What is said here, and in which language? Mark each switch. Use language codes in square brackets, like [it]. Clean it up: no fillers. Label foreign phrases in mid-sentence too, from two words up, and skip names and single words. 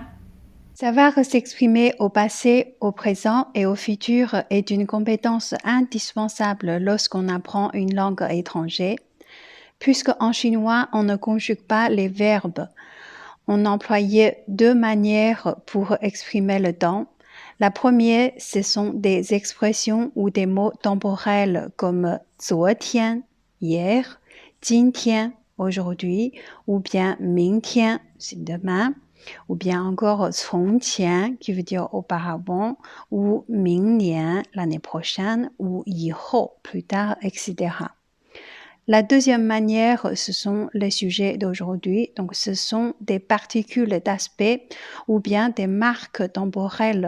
[fr] Savoir s'exprimer au passé, au présent et au futur est une compétence indispensable lorsqu'on apprend une langue étrangère, puisque en chinois, on ne conjugue pas les verbes. On employait deux manières pour exprimer le temps. La première, ce sont des expressions ou des mots temporels comme 昨天, hier, 今天, aujourd'hui, ou bien 明天, c'est demain, ou bien encore 从前 qui veut dire auparavant, ou 明年 l'année prochaine, ou 以后 plus tard, etc. La deuxième manière, ce sont les sujets d'aujourd'hui, donc ce sont des particules d'aspect ou bien des marques temporelles.